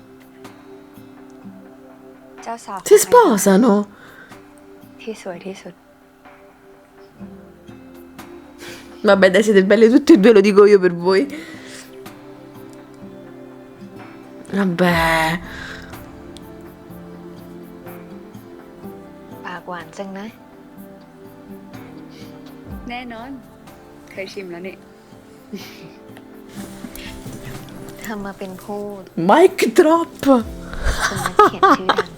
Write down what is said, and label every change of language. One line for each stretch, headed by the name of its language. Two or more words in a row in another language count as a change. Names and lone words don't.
Thai: เจ้าสาว
Italian: Si sposano?
Thai: ที่สวยที่สุด
Italian: Vabbè, dai, siete belle tutte e due, lo dico io per voi. Vabbè.
Thai: ปากหวานจังนะ แน่นอน เคยชิมแล้วนี่ ทำมาเป็นพูด
English: Mic drop.
Thai: คุณนักเขียนชื่อดัง